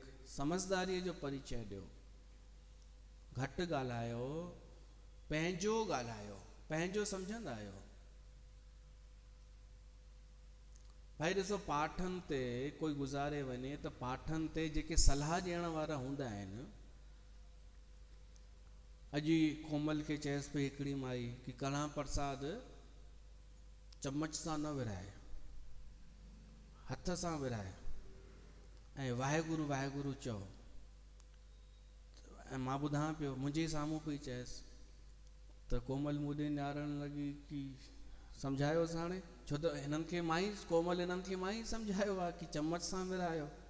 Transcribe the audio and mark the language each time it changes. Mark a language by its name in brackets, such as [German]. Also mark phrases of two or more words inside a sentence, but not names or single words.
[Sindhi] समझदारीअ जो परिचय ॾियो, घटि ॻाल्हायो, पंहिंजो ॻाल्हायो, पंहिंजो सम्झंदा आहियो। भाई ॾिसो पाठनि ते कोई गुज़ारे वञे त पाठनि ते जेके सलाह ॾियण वारा हूंदा आहिनि, अॼु कोमल खे चयसि पई हिकिड़ी माई कि कणा प्रसाद चमच सां न विराए, हथ सां विराए ऐं वाहेगुरु वाहेगुरु चओ। ऐं मां ॿुधां पियो, मुंहिंजे साम्हूं पई चयसि, त कोमल मूं ॾे निहारण लॻी कि सम्झायोसि हाणे, छो त हिननि खे मां ई, कोमल हिननि खे मां ई सम्झायो आहे कि चमच सां विरायो।